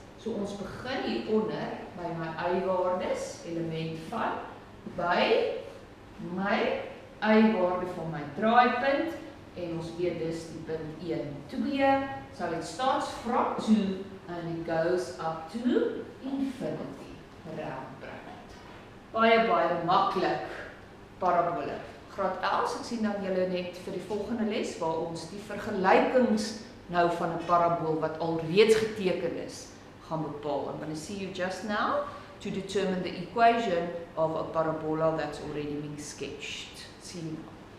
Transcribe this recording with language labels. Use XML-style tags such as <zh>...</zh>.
<af>So ons begin hier onder by my y-waardes, element van by my y-waarde van my draaipunt en ons weet dis die punt 1, 2.</af> <en>So it starts from 2 and it goes up to infinity. Round bracket.</en> <af>Baie maklik parabola. Graad 11, ek sien dan julle net vir die volgende les waar ons die vergelykings nou van 'n parabool wat al reeds geteken is, gaan bepaal.</af> <en>I'm going to see you just now to determine the equation of a parabola that's already been sketched. See you.</en>